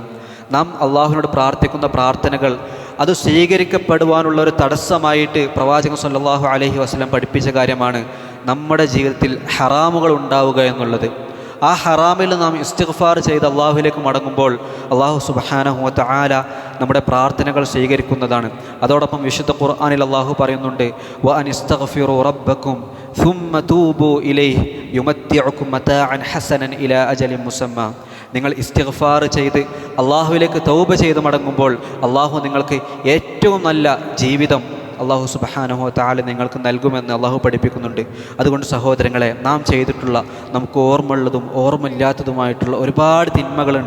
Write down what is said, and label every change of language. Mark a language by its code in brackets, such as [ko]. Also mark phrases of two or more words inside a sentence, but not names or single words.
[ml] നാം അള്ളാഹുവിനോട് പ്രാർത്ഥിക്കുന്ന പ്രാർത്ഥനകൾ അത് സ്വീകരിക്കപ്പെടുവാനുള്ള ഒരു തടസ്സമായിട്ട് പ്രവാചകൻ [ar] صلى الله عليه وسلم [ml] പഠിപ്പിച്ച കാര്യമാണ് നമ്മുടെ ജീവിതത്തിൽ ഹറാമുകൾ ഉണ്ടാവുക എന്നുള്ളത്. ആ ഹറാമിൽ നാം ഇസ്തിഗ്ഫാർ ചെയ്ത് അള്ളാഹുവിലേക്ക് മടങ്ങുമ്പോൾ അള്ളാഹു [ar] سبحانه وتعالى [ml] നമ്മുടെ പ്രാർത്ഥനകൾ സ്വീകരിക്കുന്നതാണ്. അതോടൊപ്പം വിശുദ്ധ ഖുർആനിൽ അള്ളാഹു പറയുന്നുണ്ട്, [ar] وأن استغفروا ربكم ثم توبوا إليه يمتعكم متاعا حسنا إلى أجل مسمى. [ml] നിങ്ങൾ ഇസ്തിഗ്ഫാർ ചെയ്ത് അള്ളാഹുവിലേക്ക് തൗബ ചെയ്ത് മടങ്ങുമ്പോൾ അള്ളാഹു നിങ്ങൾക്ക് ഏറ്റവും നല്ല ജീവിതം അള്ളാഹു [ar] سبحانه وتعالى [ml] നിങ്ങൾക്ക് നൽകുമെന്ന് അള്ളാഹു പഠിപ്പിക്കുന്നുണ്ട്. അതുകൊണ്ട് സഹോദരങ്ങളെ, നാം ചെയ്തിട്ടുള്ള നമുക്ക് ഓർമ്മയുള്ളതും ഓർമ്മയില്ലാത്തതുമായിട്ടുള്ള ഒരുപാട് തിന്മകളുണ്ട്.